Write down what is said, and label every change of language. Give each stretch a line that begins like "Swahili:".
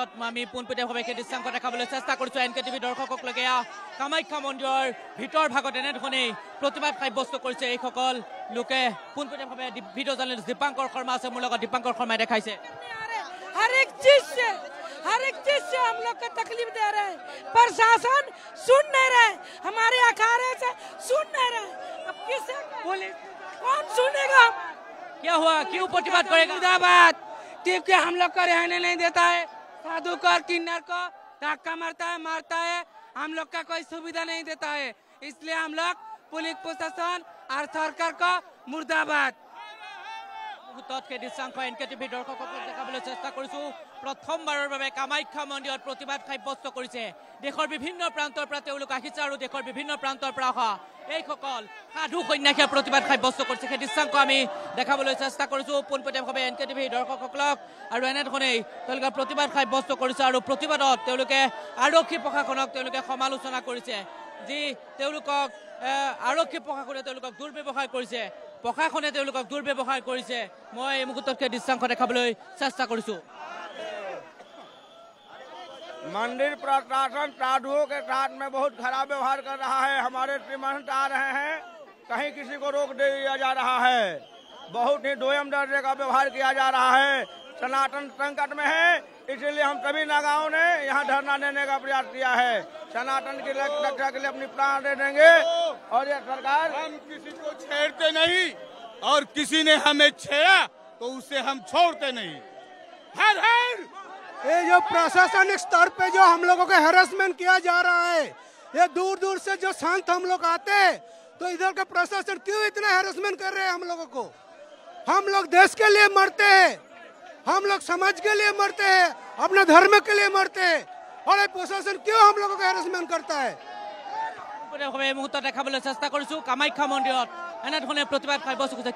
Assamese: আমি পোনপটীয়াভাৱে সেই দৃশ্যাংশ দেখাবলৈ চেষ্টা কৰিছোঁ NKTV দৰ্শকসকলকে। কামাখ্যা মন্দিৰৰ ভিতৰ ভাগত এনেধৰণেই প্ৰতিবাদ সাব্যস্ত কৰিছে এইসকল লোকে। পোনপটীয়াভাৱে ভিডিঅ' জাৰ্নেলিষ্ট দীপাংকৰ শৰ্মা আছে মোৰ লগত, দীপাংকৰ শৰ্মাই দেখাইছে।
Hindi: हर एक चीज से हम लोग को तकलीफ दे रहे हैं। प्रशासन सुन नहीं रहे, हमारे अखाड़े से सुन नहीं रहे। अब किसे कौन सुनेगा? क्या हुआ, क्यों प्रतिबाद करेगा? मुर्दाबाद टीम के हम लोग को रहने नहीं देता है। साधु को और किन्नर को धक्का मारता है। हम लोग का कोई सुविधा नहीं देता है, इसलिए हम लोग पुलिस प्रशासन और सरकार को मुर्दाबाद।
Assamese: দৃশ্যাংশ NKTV দৰ্শকসকলক দেখাবলৈ চেষ্টা কৰিছোঁ। প্ৰথমবাৰৰ বাবে কামাখ্যা মন্দিৰত প্ৰতিবাদ সাব্যস্ত কৰিছে। দেশৰ বিভিন্ন প্ৰান্তৰ পৰা তেওঁলোক আহিছে আৰু দেশৰ বিভিন্ন প্ৰান্তৰ পৰা অহা এইসকল সাধু সন্ন্যাসীয়ে প্ৰতিবাদ সাব্যস্ত কৰিছে। সেই দৃশ্যাংশ আমি দেখাবলৈ চেষ্টা কৰিছোঁ পোনপটীয়াভাৱে NKTV দৰ্শকসকলক। আৰু এনেধৰণেই তেওঁলোকে প্ৰতিবাদ সাব্যস্ত কৰিছে আৰু প্ৰতিবাদত তেওঁলোকে আৰক্ষী প্ৰশাসনক তেওঁলোকে সমালোচনা কৰিছে। যি তেওঁলোকক আৰক্ষী প্ৰশাসনে তেওঁলোকক দুৰ্ব্যৱহাৰ কৰিছে, প্ৰশাসনে তেওঁলোকক দুৰ্ব্যৱহাৰ কৰিছে। মই এই মুহূৰ্তত সেই দৃশ্যাংশ দেখাবলৈ চেষ্টা কৰিছোঁ।
Hindi: मंदिर प्रशासन साधुओं के साथ में बहुत खराब व्यवहार कर रहा है। हमारे श्रीमंत आ रहे हैं, कहीं किसी को रोक दिया जा रहा है। बहुत ही दोयम दर्जे का व्यवहार किया जा रहा है। सनातन संकट में है, इसलिए हम सभी नागाओं ने यहाँ धरना देने का प्रयास किया है। सनातन की रक्षा के लिए अपनी प्राण दे देंगे और ये सरकार, हम किसी को छेड़ते नहीं और किसी ने हमें छेड़ा तो उसे हम छोड़ते नहीं। हर हर ये जो प्रशासनिक स्तर पे जो हम लोगों का हैरेसमेंट किया जा रहा है, ये दूर दूर से जो संत हम लोग आते हैं, तो इधर का प्रशासन क्यों इतना हैरेसमेंट कर रहे हैं हम लोगों को? हम लोग देश के लिए मरते हैं, हम लोग समाज के लिए मरते हैं, अपने धर्म के लिए मरते हैं, और ये प्रशासन क्यों हम लोगों को हैरेसमेंट करता है?
Assamese: এই মুহূৰ্তত দেখাবলৈ চেষ্টা কৰিছোঁ কামাখ্যা মন্দিৰত এনেধৰণে প্ৰতিবাদ সাব্যস্ত কৰিছে।